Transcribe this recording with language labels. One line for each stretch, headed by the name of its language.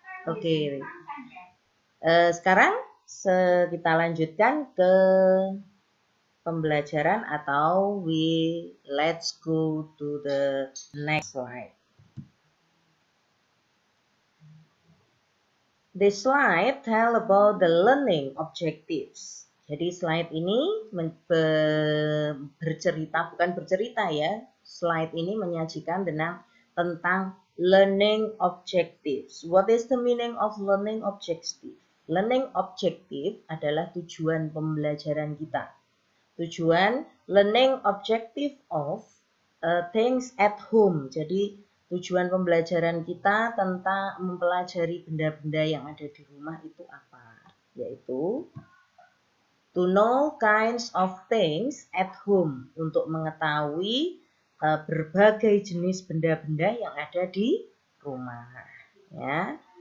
Indonesian: Oke. Sekarang kita lanjutkan ke pembelajaran atau
English: let's go to the next slide. This slide tell about the learning objectives.
Indonesian: Jadi slide ini bukan bercerita ya. Slide ini menyajikan tentang learning objectives.
English: What is the meaning of learning objective?
Indonesian: Learning objective adalah tujuan pembelajaran kita.
English: Tujuan learning objective of things at home.
Indonesian: Jadi tujuan pembelajaran kita tentang mempelajari benda-benda yang ada di rumah itu apa? Yaitu
English: to know kinds of things at home,
Indonesian: untuk mengetahui berbagai jenis benda-benda yang ada di rumah. Ya.